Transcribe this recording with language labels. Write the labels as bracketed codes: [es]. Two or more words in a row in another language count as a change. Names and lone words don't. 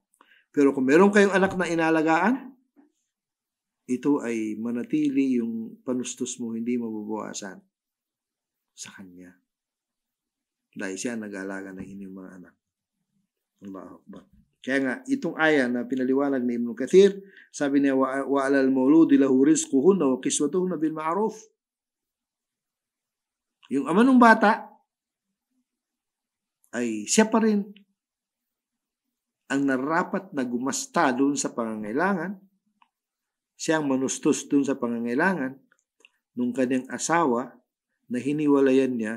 [tl] Pero kung meron kayong anak na inalagaan, ito ay manatili yung panustos mo, hindi mababawasan sa kanya. Dahil siya nag-aalaga ng inyong mga anak. [ar] الله أكبر. [tl] Kaya nga, itong aya na pinaliwanag ni Ibn Kathir, sabi niya, [ar] وعلى المولود له رزقهن وكسوتهن بالمعروف. [tl] Yung ama ng bata, ay siya pa rin ang narapat na gumasta doon sa pangangailangan, siya ang manustos doon sa pangangailangan ng kanyang asawa na hiniwalayan niya.